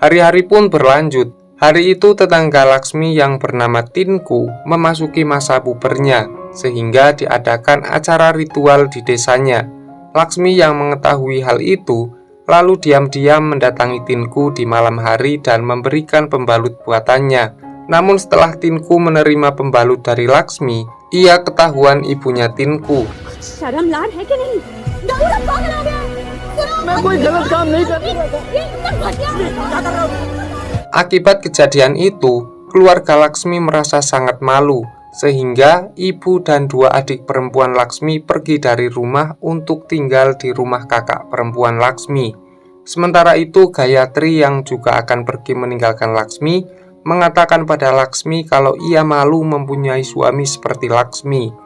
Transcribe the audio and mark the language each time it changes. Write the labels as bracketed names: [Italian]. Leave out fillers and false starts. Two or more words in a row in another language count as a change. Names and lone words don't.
[Indonesian] Hari-hari pun berlanjut. Hari itu tetangga Laksmi yang bernama Tinku memasuki masa pubernya, sehingga diadakan acara ritual di desanya. Laksmi yang mengetahui hal itu, lalu diam-diam mendatangi Tinku di malam hari dan memberikan pembalut buatannya. Namun setelah Tinku menerima pembalut dari Laksmi, ia ketahuan ibunya Tinku. [Hindi] शर्म लाड है कि नहीं? दाऊद अब पागल हो गया है। मैं कोई गलत काम नहीं कर रहा था। ये इतना घटिया है। क्या कर रहा हूँ? [Indonesian] Akibat kejadian itu, keluarga Laksmi merasa sangat malu, sehingga ibu dan dua adik perempuan Laksmi pergi dari rumah untuk tinggal di rumah kakak perempuan Laksmi. Sementara itu, Gayatri yang juga akan pergi meninggalkan Laksmi, mengatakan pada Laksmi kalau ia malu mempunyai suami seperti Laksmi.